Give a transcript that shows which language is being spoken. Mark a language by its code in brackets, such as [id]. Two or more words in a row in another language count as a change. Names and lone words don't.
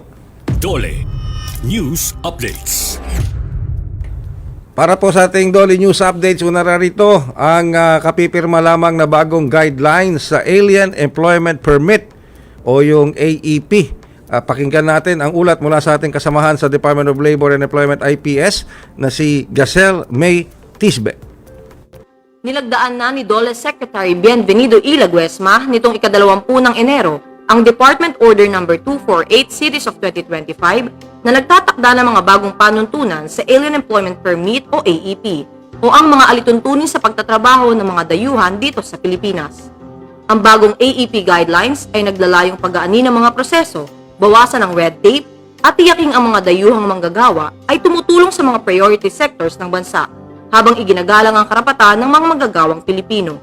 [tl] Dole News Updates. Para po sa ating Dolly News Updates, una rito ang kapipirma lamang na bagong guidelines sa Alien Employment Permit o yung AEP. Pakinggan natin ang ulat mula sa ating kasamahan sa Department of Labor and Employment IPS na si Gacel May Tisbe. Nilagdaan na ni DOLE Secretary Bienvenido Ilaguesma nitong ika-20 ng Enero ang Department Order No. 248 Series of 2025 na nagtatakda ng mga bagong panuntunan sa Alien Employment Permit o AEP o ang mga alituntunin sa pagtatrabaho ng mga dayuhan dito sa Pilipinas. Ang bagong AEP guidelines ay naglalayong pag-aani ng mga proseso, bawasan ang [en] red tape, [tl] at tiyaking ang mga dayuhang manggagawa ay tumutulong sa mga [en] priority sectors [tl] ng bansa habang iginagalang ang karapatan ng mga manggagawang Pilipino.